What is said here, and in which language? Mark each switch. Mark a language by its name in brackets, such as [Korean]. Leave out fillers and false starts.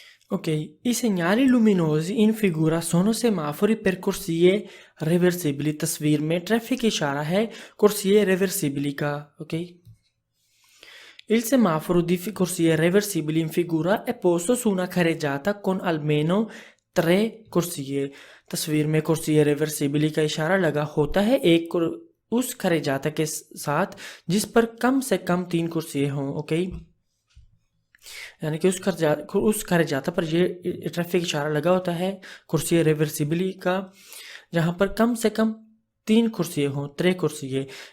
[Italian] Ok, i segnali luminosi in figura sono semafori per corsie reversibili। [Hindi] तस्वीर में traffic इशारा है corsie reversibili का, ok। [Italian] Il semaforo di corsie reversibili in figura è posto su una carreggiata con almeno 3 corsie। [Hindi] तस्वीर में corsie reversibili का इशारा लगा होता है उस carreggiata के साथ जिस पर कम से कम 3 कुर्सियाँ हों, ओके। यानी कि उस carreggiata पर ये ट्रैफिक इशारा लगा होता है कुर्सी रिवर्सिबली का, जहाँ पर कम से कम 3 कुर्सियाँ हों, 3 कुर्सियाँ।